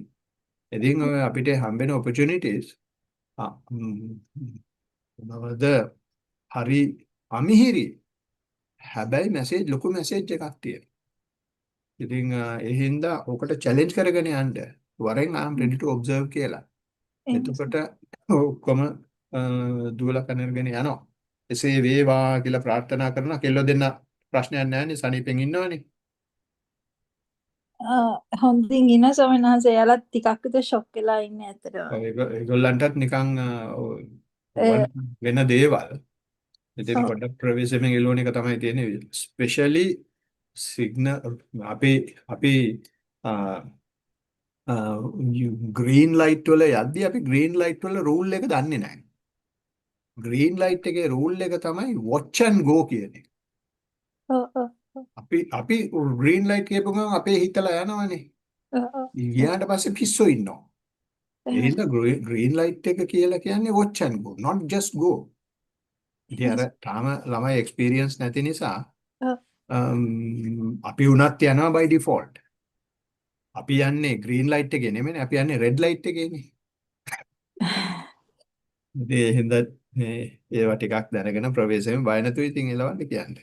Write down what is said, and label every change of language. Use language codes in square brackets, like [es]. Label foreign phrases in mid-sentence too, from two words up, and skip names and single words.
[si] ඉතින් ඔය අපිට හම්බෙන ඔපචුනිටිස් මොනවද හරි අමිහිරි. හැබැයි ලොකු මැසේජ් එකක් තියෙනවා. ඉතින් ඒ හින්දා ඔකට චැලෙන්ජ් කරගෙන යන්න. වරෙන් [en] I'm ready to observe [si] කියලා. එතකොට ඔක්කොම දුවලා කනර්ගෙන යනවා. එසේ වේවා කියලා ප්‍රාර්ථනා කරනවා. කෙල්ල දෙන්න ප්‍රශ්නයක් නැහැ නේ. සනීපෙන් ඉන්නවනේ. හොඳින් ඉන්න ස්වාමීන් වහන්සේ එයාලත් ටිකක් විතර ෂොක් වෙලා ඉන්නේ ඇත්තටම. ඒගොල්ලන්ටත් නිකන් වෙන දේවල්. ඉතින් පොඩ්ඩක් ප්‍රවේශයෙන් එළවන එක තමයි තියෙන්නේ. [en] specially signal [si] අපි [en] green light [si] වල යද්දී අපි [en] green light [si] වල රූල් එක දන්නේ නැහැ. [en] green light [si] එකේ රූල් එක තමයි [en] watch and go [si] කියන්නේ. අපි [en] green light [si] කියපු ගමන් අපේ හිතලා යනවනේ. ගියාට පස්සේ පිස්සෝ ඉන්නවා. ඒ හින්දා [en] green light [si] එක කියලා කියන්නේ [en] watch and go, not just go. [si] ඉතින් අර තාම ළමයි එක්ස්පීරියන්ස් නැති නිසා අපි උනත් යනවා [en] by default. [si] අපි යන්නේ [en] green light [si] එකේ නෙමෙයි අපි යන්නේ [en] red light [si] එකේනේ. ඉතින් ඒ හින්දා ඒවා ටිකක් දැනගෙන ප්‍රවේශයෙන් බය නැතුව ඉතින් එලවන්න කියන්නේ.